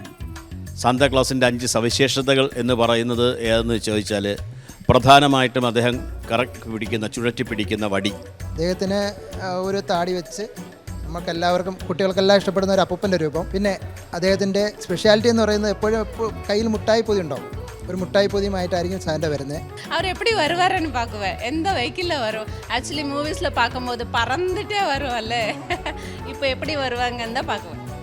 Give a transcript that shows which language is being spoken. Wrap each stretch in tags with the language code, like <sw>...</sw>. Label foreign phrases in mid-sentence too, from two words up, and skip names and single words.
<ml>സാന്താക്ലോസിൻ്റെ 5 സവിശേഷതകൾ എന്ന് പറയുന്നത് ഏതെന്ന് ചോദിച്ചാൽ പ്രധാനമായിട്ടും അദ്ദേഹം ചുഴറ്റി പിടിക്കുന്ന വടി. അദ്ദേഹത്തിന് ഒരു താടി വെച്ച് നമുക്കെല്ലാവർക്കും കുട്ടികൾക്കെല്ലാം ഇഷ്ടപ്പെടുന്ന ഒരു അപ്പൂപ്പൻ്റെ രൂപം. പിന്നെ അദ്ദേഹത്തിൻ്റെ സ്പെഷ്യാലിറ്റി എന്ന് പറയുന്നത് എപ്പോഴും കയ്യിൽ മുട്ടായി പൊതി ഉണ്ടാവും. ഒരു മുട്ടായി പൊതിയുമായിട്ടായിരിക്കും സാന്റ വരുന്നത്.</ml> <ta>அவர் எப்படி வருவாருன்னு பார்க்குவேன். எந்த வெஹிக்கிளில் வரும்.</ta> <en>actually movies-il</en> <ta>பார்க்கும்போது பறந்துட்டே வருவார்ல, இப்போ எப்படி வருவாங்கன்னு தான் பார்க்குவேன்.</ta>